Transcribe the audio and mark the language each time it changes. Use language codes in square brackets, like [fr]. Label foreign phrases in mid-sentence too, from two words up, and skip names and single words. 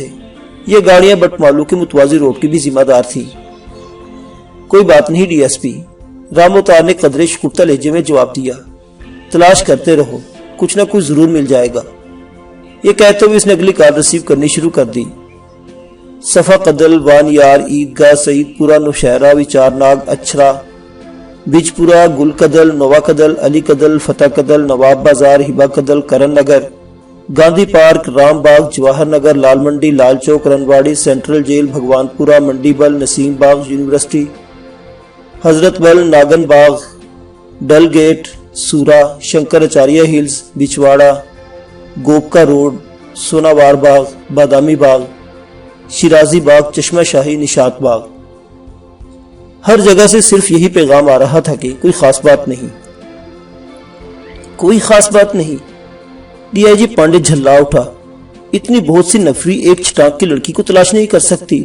[ur] یہ گاڑیاں بٹ مالو کے متوازی روڈ کی بھی ذمہ دار تھیں۔ کوئی بات نہیں DSP، رام اوتار نے قدرے شکفتہ لہجے میں جواب دیا۔ تلاش کرتے رہو، کچھ نہ کچھ ضرور مل جائے گا۔ یہ کہتے ہوئے اس نے اگلی کار ریسیو کرنی شروع کر دی۔ صفا قدل، وان یار، عیدگاہ، سعید پورہ، نوشہرہ، وچار ناگ، اچھرا، بج پورہ، گل کدل، نوا کدل، علی کدل، فتح کدل، نواب بازار، ہبا کدل، کرن نگر، گاندھی پارک، رام باغ، جواہر نگر، لال منڈی، لال چوک، رنواڑی، سینٹرل جیل، بھگوان پورہ، منڈی بل، نسیم باغ یونیورسٹی، حضرت بل، ناگن باغ، ڈل گیٹ، سورا، شنکر اچاریہ ہلز، بچواڑا، گوپکا روڈ، سوناوار باغ، بادامی باغ، شیرازی باغ، چشمہ شاہی، نشاط باغ۔ ہر جگہ سے صرف یہی پیغام آ رہا تھا کہ کوئی خاص بات نہیں، کوئی خاص بات نہیں۔ DIG پانڈے جھلا اٹھا۔ اتنی بہت سی نفری ایک چھٹانک کی لڑکی کو تلاش نہیں کر سکتی۔